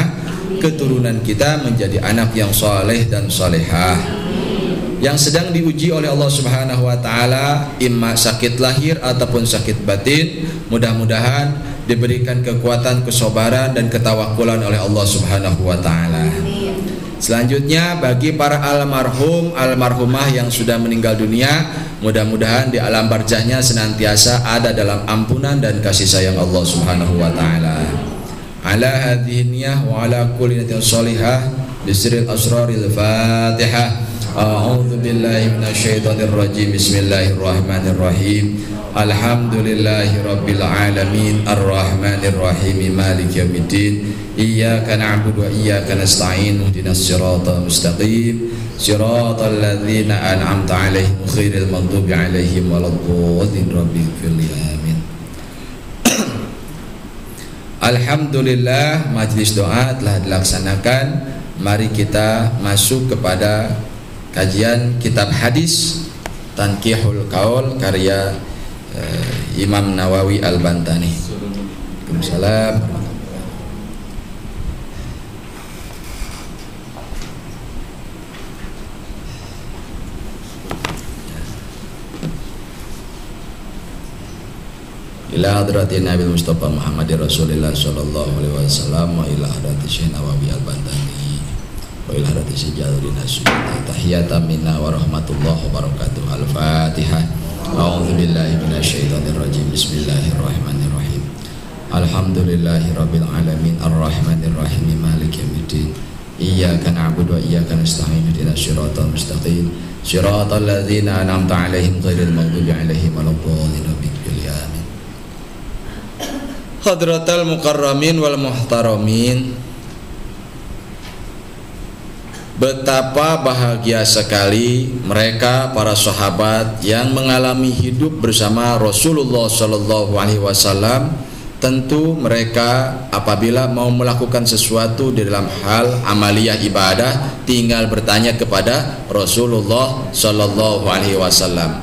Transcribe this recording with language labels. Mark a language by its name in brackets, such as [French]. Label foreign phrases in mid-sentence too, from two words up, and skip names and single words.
[Indonesian] Keturunan kita menjadi anak yang soleh dan solehah, yang sedang diuji oleh Allah [Arabic] سبحانه وتعالى, [Indonesian] imma sakit lahir ataupun sakit batin, mudah-mudahan diberikan kekuatan, kesabaran dan ketawakulan oleh Allah [Arabic] سبحانه وتعالى. [Indonesian] Selanjutnya, bagi para almarhum, almarhumah yang sudah meninggal dunia, mudah-mudahan di alam barzahnya senantiasa ada dalam ampunan dan kasih sayang Allah [Arabic] سبحانه وتعالى. على هذه النية وعلى كل نية صالحة بسر أسرار الفاتحة. أعوذ بالله من الشيطان الرجيم بسم الله الرحمن الرحيم. الحمد لله رب العالمين الرحمن الرحيم مالك يوم الدين. إياك نعبد وإياك نستعين اهدنا الصراط المستقيم صراط الذين أنعمت عليهم غير المغضوب عليهم ولا الضالين. Rabbighfirli, amin. [Indonesian] Alhamdulillah, majlis doa telah dilaksanakan. Mari kita masuk kepada kajian kitab hadis Tanqihul Qaul karya Imam Nawawi Al-Bantani. Waalaikumsalam. [Arabic] إلى حضرة النبي المصطفى محمد رسول الله صلى الله عليه وسلم وإلى حضرة الشيخ نواوي البنتني وإلى حضرة الشيخ جلال الدين السيوطي. تحية منا ورحمة الله وبركاته. Al-Fatihah. أعوذ بالله من الشيطان الرجيم بسم الله الرحمن الرحيم. الحمد لله رب العالمين الرحمن الرحيم مالك يوم الدين. إياك نعبد وإياك نستعين اهدنا الصراط المستقيم صراط الذين أنعمت عليهم غير المغضوب عليهم ولا الضالين. Amin. حضرات المكرمين والمحترمين, [Indonesian] Betapa bahagia sekali mereka para sahabat yang mengalami hidup bersama Rasulullah [Arabic] صلى الله عليه وسلم. [Indonesian] Tentu mereka apabila mau melakukan sesuatu di dalam hal amaliyah ibadah, tinggal bertanya kepada Rasulullah [Arabic] صلى الله عليه وسلم.